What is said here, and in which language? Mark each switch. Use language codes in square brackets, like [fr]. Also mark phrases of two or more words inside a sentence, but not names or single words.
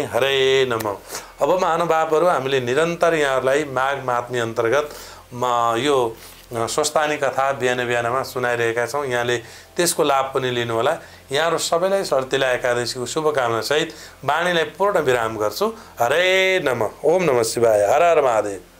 [sa] हरे नमः। [ne] अब महानुभावहरू हामीले निरन्तर यहाँहरूलाई माघ महात्म्य अन्तर्गत यो स्वस्थानी कथा बिहानमा सुनाइरहेका छौँ। यहाँले त्यसको लाभ पनि लिनुहोला। यहाँहरू सबैलाई षड्तिला एकादशीको शुभकामना सहित वाणीलाई पूर्ण विराम गर्छु। [sa] हरे नमः। ओम नमः शिवाय। हर हर महादेव।